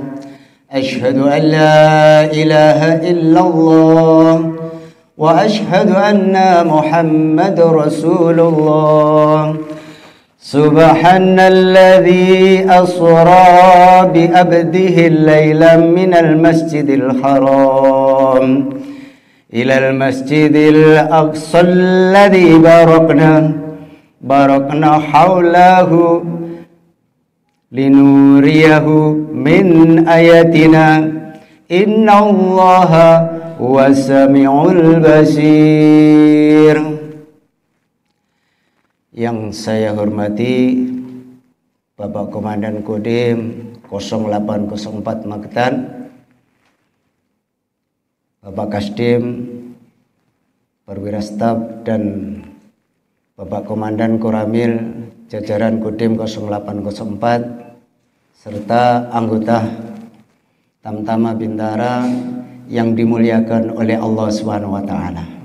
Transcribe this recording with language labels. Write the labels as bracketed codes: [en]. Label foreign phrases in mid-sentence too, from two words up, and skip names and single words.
[ar] أشهد أن لا إله إلا الله وأشهد أن محمدا رسول الله. سبحان الذي أسرى بعبده ليلا من المسجد الحرام إلى المسجد الأقصى الذي باركنا حوله لنريه من آياتنا إن الله والسميع البصير. [id] Yang saya hormati Bapak Komandan Kodim 0804 Magetan, Bapak Kasdim, Perwira Staf, dan Bapak Komandan Koramil jajaran Kodim 0804 serta anggota Tamtama Bintara yang dimuliakan oleh Allah [ar] سبحانه وتعالى.